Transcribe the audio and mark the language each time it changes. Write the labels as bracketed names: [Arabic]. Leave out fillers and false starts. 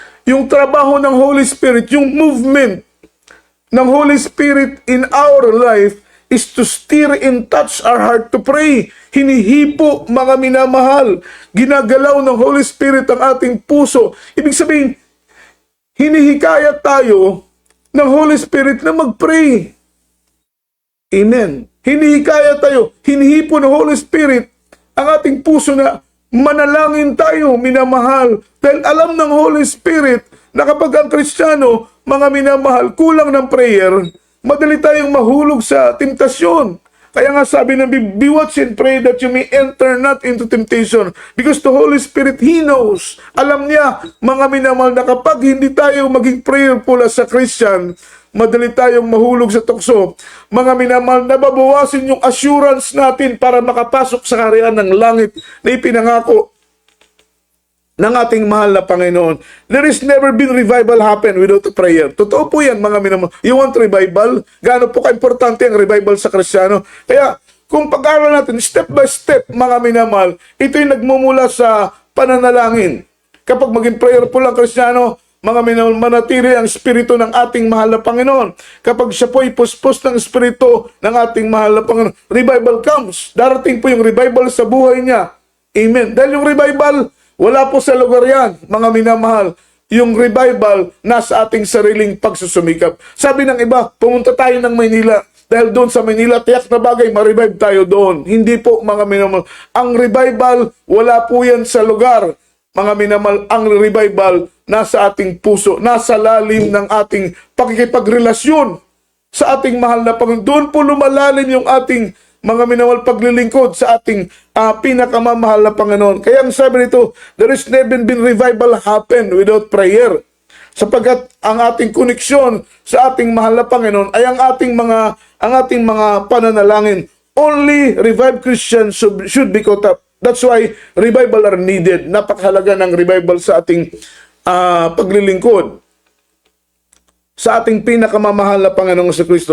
[Filipino] Yung trabaho ng [English] Holy Spirit, [Filipino] yung movement ng [English] Holy Spirit in our life is to stir and touch our heart to pray. [Filipino] Hinihipo, mga minamahal. Ginagalaw ng Holy Spirit ang ating puso. Ibig sabihin, hinihikayat tayo ng Holy Spirit na mag-pray. Amen. Hinihikayat tayo, hinihipo ng Holy Spirit ang ating puso na manalangin tayo, minamahal. Dahil alam ng Holy Spirit na kapag ang Kristiyano, mga minamahal, kulang ng prayer, madali tayong mahulog sa temptasyon. Kaya nga sabi ng [English] be watch and pray that you may enter not into temptation. Because the Holy Spirit, He knows. [Filipino] Alam niya, mga minamahal, na kapag hindi tayo maging prayerful [English] as a Christian, [Filipino] madali tayong mahulog sa tukso. Mga minamahal, nababawasin yung assurance natin para makapasok sa kaharian ng langit na ipinangako ng ating mahal na Panginoon. [English] There is never been revival happen without a prayer. [Filipino] Totoo po yan, mga minamahal. [English] You want revival? [Filipino] Gaano po ka-importante ang revival sa Kristiyano? Kaya, kung pag-aaral natin, [English] step by step, [Filipino] mga minamahal, ito'y nagmumula sa pananalangin. Kapag maging prayerful ang Kristiyano, mga minamahal, manatili ang espiritu ng ating mahal na Panginoon. Kapag siya po'y puspos ng espiritu ng ating mahal na Panginoon, [English] revival comes. [Filipino] Darating po yung revival sa buhay niya. Amen. Dahil yung revival, wala po sa lugar yan, mga minamahal. Yung revival, nasa ating sariling pagsusumikap. Sabi ng iba, pumunta tayo ng Maynila. Dahil doon sa Maynila, tiyak na bagay, ma-revive tayo doon. Hindi po, mga minamahal. Ang revival, wala po yan sa lugar. Mga minamahal, ang revival, nasa ating puso, nasa lalim ng ating pakikipagrelasyon sa ating mahal na Panginoon. Doon po lumalalim yung ating mga minamahal paglilingkod sa ating pinakamamahal na Panginoon. Kaya ang sabi nito, [English] there has never been revival happen without prayer. [Filipino] Sapagkat ang ating koneksyon sa ating mahal na Panginoon ay ang ating mga pananalangin. [English] Only revived Christians should be caught up. That's why revival are needed. [Filipino] Napakahalaga ng revival sa ating paglilingkod sa ating pinakamamahal na Panginoong sa Kristo.